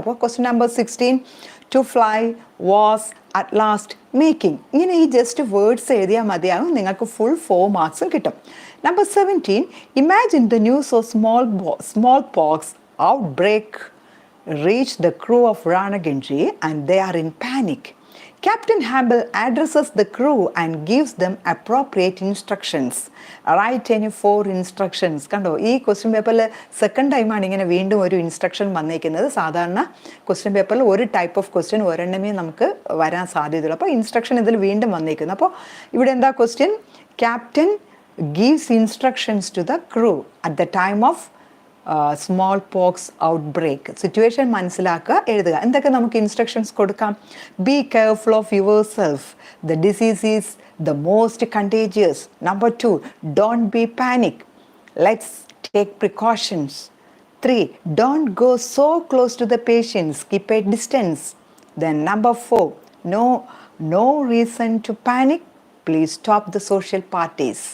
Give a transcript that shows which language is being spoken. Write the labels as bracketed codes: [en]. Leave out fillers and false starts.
[ml] അപ്പോൾ question number 16, to fly, was, at last, making, ഇങ്ങനെ ഈ ജസ്റ്റ് വേർഡ്സ് എഴുതിയാൽ മതിയാകും. നിങ്ങൾക്ക് ഫുൾ 4 മാർക്സും കിട്ടും. [en] Number 17, imagine the news of smallpox outbreak reach the crew of Ranaganji and they are in panic. Captain Hambel addresses the crew and gives them appropriate instructions. Write any 4 instructions. [ml] കണ്ടോ, ഈ question പേപ്പറിൽ second ടൈമാണ് ഇങ്ങനെ വീണ്ടും ഒരു instruction വന്നിരിക്കുന്നത്. സാധാരണ question പേപ്പറിൽ ഒരു ടൈപ്പ് ഓഫ് ക്വസ്റ്റ്യൻ ഒരെണ്ണമേ നമുക്ക് വരാൻ സാധ്യതയുള്ളൂ. അപ്പോൾ ഇൻസ്ട്രക്ഷൻ ഇതിൽ വീണ്ടും വന്നിരിക്കുന്നു. അപ്പോൾ ഇവിടെ എന്താ question? [en] captain gives instructions to the crew at the time of [ml] small pox outbreak. Situation മനസ്സിലാക്കുക, എഴുതുക. എന്തൊക്കെ നമുക്ക് ഇൻസ്ട്രക്ഷൻസ് കൊടുക്കാം? [en] Be careful of yourself, the disease is the most contagious. Number 2, don't be panic. Let's take precautions. 3, don't go so close to the patients. Keep a distance. Then number 4, no reason to panic. Please stop the social parties.